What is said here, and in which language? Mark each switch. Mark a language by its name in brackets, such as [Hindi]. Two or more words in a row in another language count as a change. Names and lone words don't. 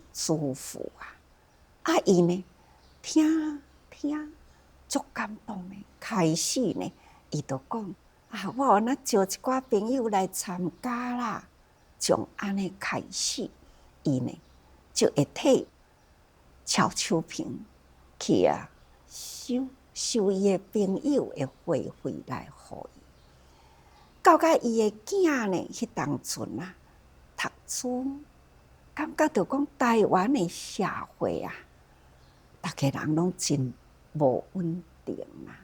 [Min Nan Chinese] 主妇啊，伊呢听足感动的，开始呢，伊就讲我若招一寡朋友来参加啦，从安尼开始，伊呢就会替乔秋萍去收伊的朋友的会费来互伊。到甲伊的囝呢，迄当阵啊，读书，感觉着讲台湾的社会啊，大家人拢真无稳定啦。